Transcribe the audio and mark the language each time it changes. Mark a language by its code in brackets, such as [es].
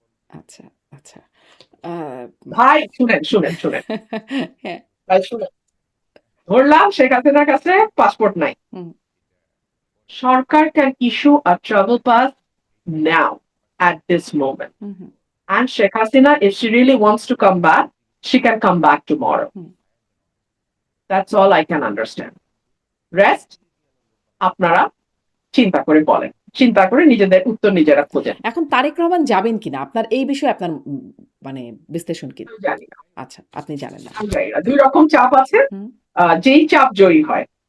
[bn] আচ্ছা, আচ্ছা। আ ভাই শুনেন শুনেন শুনেন, হ্যাঁ, ভাই শুনেন, ধরলাম শেখ হাসিনার কাছে পাসপোর্ট নাই, হুম, [en] সরকার can issue a travel pass now at this moment. Hmm, hmm, And Sheikh Hasina, if she really wants to come back, she can come back tomorrow. Hmm. That's all I can understand. [bn] Rest, আপনারা চিন্তা করে বলেন। চিন্তা করে নিজেদের উত্তর নিজেরা খোঁজেন। এখন তারেক রহমান যাবেন কিনা? আপনার এই বিষয়ে আপনার মানে বিশ্লেষণ কি? আমি জানি না। আচ্ছা, আপনি জানেন না। আমি জানি না। ২ রকম চাপ আছে। হুম। যেই চাপ জয়ী হয়।